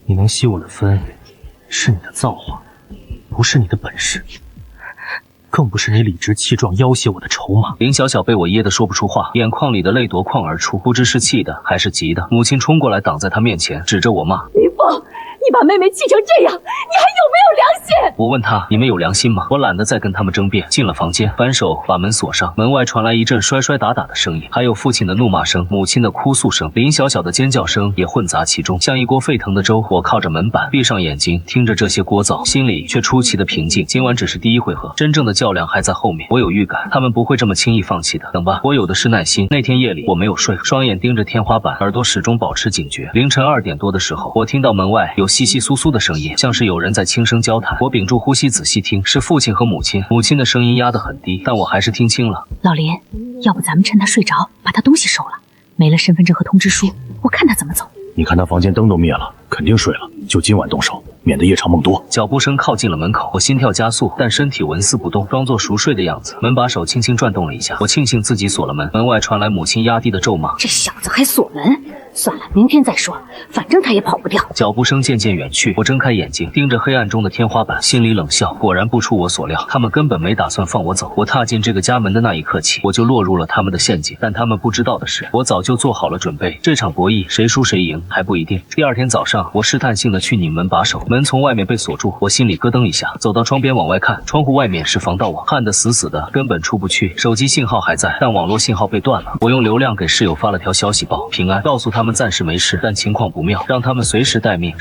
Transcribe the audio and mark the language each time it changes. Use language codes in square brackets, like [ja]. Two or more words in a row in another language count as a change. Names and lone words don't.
[zh] 你能吸我的分，是你的造化，不是你的本事，更不是你理直氣壯要挾我的籌碼。林小小被我噎得說不出話，眼眶裡的淚奪眶而出，不知是氣的還是急的。母親衝過來擋在他面前，指着我骂： 林峰，你把妹妹气成這樣，你還有沒有良心？我問他：你們有良心嗎？我懶得再跟他們爭辯，進了房間，反手把門鎖上。門外傳來一陣摔摔打打的聲音，還有父親的怒罵聲，母親的哭訴聲，林小小的尖叫聲也混雜其中，像一鍋沸騰的粥。我靠着門板，閉上眼睛，聽着這些聒噪，心裡卻出奇的平靜。今晚只是第一回合，真正的較量還在後面。我有預感，他們不會這麼輕易放棄的。等吧，我有的是耐心。那天夜裡我沒有睡，雙眼盯着天花板，耳朵始終保持警覺。凌晨2點多的時候，我聽到門外有窸窸窣窣的聲音，像是有人在輕聲交談。我屏住呼吸仔細聽，是父親和母親。母親的聲音壓得很低，但我還是聽清了。老林，要不咱們趁他睡着，把他東西收了，沒了身份證和通知書，我看他怎麼走。你看他房間燈都滅了，肯定睡了，就今晚動手，免得夜長夢多。脚步聲靠近了門口，我心跳加速，但身體紋絲不動，裝作熟睡的樣子。門把手輕輕轉動了一下，我慶幸自己鎖了門。门外傳來母親壓低的咒罵： 這小子還鎖門，算了，明天再說，反正他也跑不掉。腳步聲漸漸遠去，我睜開眼睛，盯着黑暗中的天花板，心裡冷笑。果然不出我所料，他們根本沒打算放我走。我踏進這個家門的那一刻起，我就落入了他們的陷阱。但他們不知道的是，我早就做好了準備。這場博弈誰輸誰贏還不一定。第二天早上，我試探性的去擰門把手，門從外面被鎖住，我心裡咯噔一下，走到窗邊往外看，窗戶外面是防盜網，焊得死死的，根本出不去。手機信號還在，但網絡信號被斷了。我用流量給室友發了條消息報平安，告訴他們暫時沒事，但情況不妙，讓他們隨時待命。